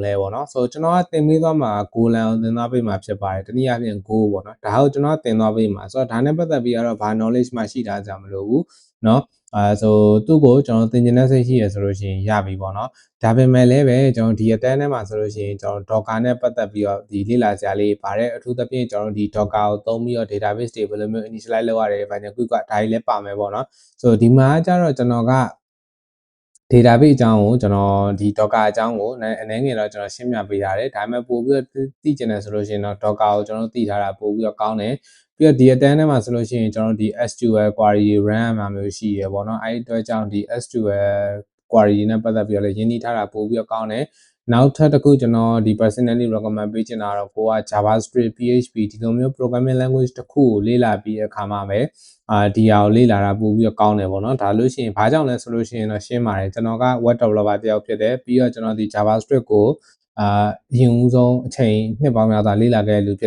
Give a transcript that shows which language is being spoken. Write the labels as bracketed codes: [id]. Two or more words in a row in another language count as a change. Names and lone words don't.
[my] လဲပေါ့နော်ဆိုတော့ကျွန်တော်ကသင်ပေးသွားမှာ Golang ကိုသင်သွားပေးမှာဖြစ်ပါတယ်တနည်းအားဖြင့် Go ပေါ့နော်ဒါကိုကျွန်တော်သင်သွားပေးမှာဆိုတော့ဒါနဲ့ပတ်သက်ပြီးတော့ဘာ knowledge မှရှိထားကြမလို့ဘူးเนาะဆိုသူ့ကိုကျွန်တော်သင်ကျင်တဲ့စိတ်ရှိရဆိုလို့ရှိရင်ရပြီပေါ့နော်ဒါပေမဲ့လည်းပဲကျွန်တော်ဒီအတန်းထဲမှာဆိုလို့ရှိရင်ကျွန်တော် Docker နဲ့ပတ်သက်ပြီးတော့ဒီလေ့လာစရာလေးပါတယ်အထူးသဖြင့်ကျွန်တော်ဒီ Docker ကိုသုံးပြီးတော့ database တွေဘယ်လိုမျိုး initialize လုပ်ရတယ်ဘာညာ quick ကဒါကြီးလည်းပါမယ်ပေါ့နော်ဆိုတော့ဒီမှာကျတော့ကျွန်တော်က database အကြောင်းကိုကျွန်တော်ဒီ Docker အကြောင်းကိုအနည်းငယ်တော့ကျွန်တော်ရှင်းပြပေးရတယ်ဒါပေမဲ့ပို့ပြီးတော့သိကျင်တယ်ဆိုလို့ရှိရင်တော့ Docker ကိုကျွန်တော်သိထားတာပို့ပြီး တော့ကောင်းတယ်ပြီးတော့ဒီအတန်းထဲမှာဆိုလို့ရှိရင်ကျွန်တော်ဒီ [en] SQL query run [my] မှာမျိုးရှိရပေါ့နော်အဲဒီအတွက်ကြောင့်ဒီ [en] SQL query [my] နဲ့ပတ်သက်ပြီးတော့လည်းရင်းနှီးထားတာပို့ပြီးတော့ကောင်းတယ်နောက်ထပ်တစ်ခုကျွန်တော်ဒီ [en] personally recommend [my] ပေးချင်တာတော့ကိုက JavaScript PHP ဒီလိုမျိုး [en] programming language [my] တစ်ခုကိုလေ့လာပြီးတဲ့အခါမှာပဲဒီဟာကိုလေ့လာတာပို့ပြီးတော့ကောင်းတယ်ပေါ့နော်ဒါလို့ရှိရင်ဘာကြောင့်လဲဆိုလို့ရှိရင်တော့ရှင်းပါတယ်ကျွန်တော်က [en] web developer [my] တယောက်ဖြစ်တယ်ပြီးတော့ကျွန်တော်ဒီ JavaScript ကိုအရင်ဦးဆုံးအချိန်နှစ်ပေါင်းများစွာလေ့လာခဲ့တဲ့လူဖြစ်